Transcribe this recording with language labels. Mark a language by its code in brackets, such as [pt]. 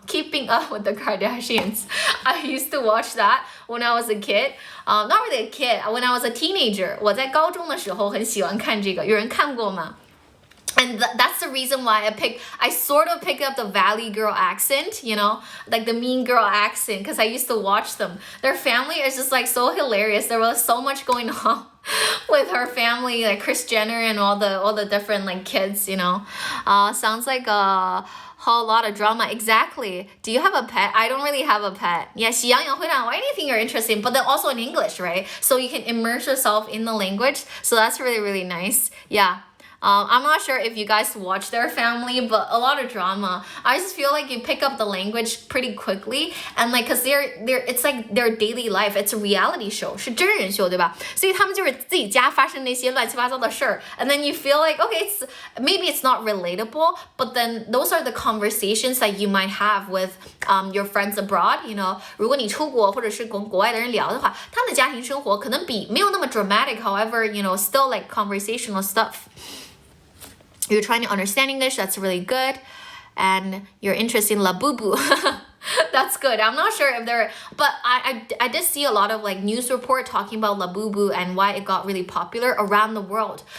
[en] Keeping Up with the Kardashians. I used to watch that when I was a kid. Not really a kid. When I was a teenager. [zh] 我在高中的时候很喜欢看这个。有人看过吗? [en] And that's the reason why I sort of picked up the Valley Girl accent, like the mean girl accent, because I used to watch them. Their family is just like so hilarious. There was so much going on with her family, like Kris Jenner and all the different like kids, sounds like a whole lot of drama. Exactly. Do you have a pet? I don't really have a pet. Yeah, 喜羊羊灰太狼 or anything you're interested in, but then also in English, right? So you can immerse yourself in the language. So that's really, really nice. Yeah. I'm not sure if you guys watch their family, but a lot of drama. I just feel like you pick up the language pretty quickly, and like, cause it's like their daily life. It's a reality show, [zh] 是真人秀，对吧？所以他们就是自己家发生那些乱七八糟的事儿 [en] and then you feel like, okay, maybe it's not relatable, but then those are the conversations that you might have with your friends abroad. [zh] 如果你出国或者是跟国外的人聊的话，他们的家庭生活可能比没有那么 dramatic. [en] However, still like conversational stuff. You're trying to understand English, that's really good. And you're interested in Labubu. That's good. I'm not sure if but I did see a lot of like news report talking about Labubu and why it got really popular around the world.